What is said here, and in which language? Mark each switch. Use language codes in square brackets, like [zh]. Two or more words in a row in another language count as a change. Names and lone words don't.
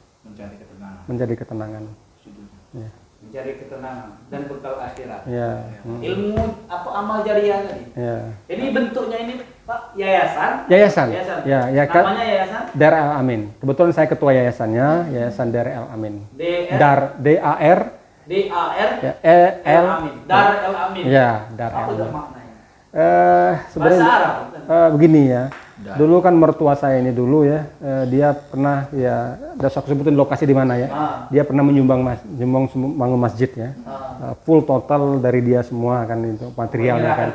[id] Mencari ketenangan. Ya. Mencari ketenangan dan bekal akhirat. Ya. Ilmu apa amal jariah tadi? Ya. Ini bentuknya ini Pak yayasan. Ya, namanya yayasan Dar El Amin. Kebetulan saya ketua yayasannya, Yayasan Dar El Amin. Dar Ya, Amin. Dar El Amin. Ya, Dar El Amin. Apa maknanya? Sebenarnya Bahasa Arab. Begini ya. Dulu kan mertua saya ini dulu ya, dia pernah ya, udah aku sebutin lokasi di mana ya. Dia pernah menyumbang bangun masjid ya. Full total dari dia semua kan itu materialnya kan.